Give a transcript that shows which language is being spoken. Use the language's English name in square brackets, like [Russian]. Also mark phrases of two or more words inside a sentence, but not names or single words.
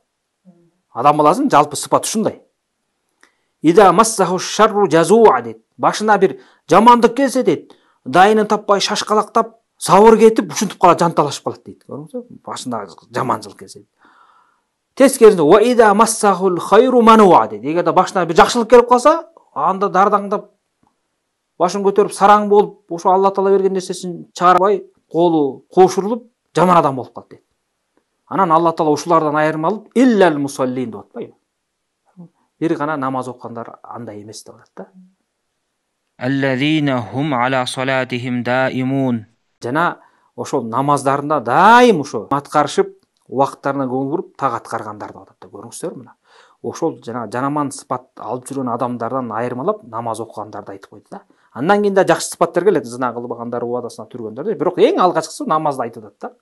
[Kyrgyz] Адам баласынын жалпы сыпаты ушундай. [Arabic] إذا مسه الشر جزوعا [Kyrgyz] дейт. Башына бир жамандык келсе дейт, дайынын таппай шашкалактап, сабыр кетип, ушинтип калат, жанталашып калат дейт. Көрдүңүзбү? Башына жаманчылык келсе. Тескерисинде [Arabic] وإذا مسه الخير منوعا [Kyrgyz] дейт. Эгерде башына бир жакшылык келип калса, анда дардаңдап, башын көтөрүп, сараң болуп, ошо Алла Таала берген нерсесин чыгарбай, колу кошурулуп, жаман адам болуп калат дейт. Анан Алла Таала ушулардан айырмалып, [Arabic] إلا المصلين [Kyrgyz] деп атпайбы? Бир гана намаз окугандар андай эмес деп атат да. [Arabic] الذين هم على صلاتهم دائمون. [Kyrgyz] Жана ошол намаздарында дайым ошо аткарышып, убакыттарына көңүл буруп, так аткаргандар деп атат да. Көрүңүздөр мына. Ошол жана жанаман сыпат алып жүргөн адамдардан айырмалап намаз окугандарды айтып койду да. Андан кийин да жакшы сыпаттар келет, зына кылбагандар, убадасына тургандар, бирок эң алгачкысы намазды айтып атат да.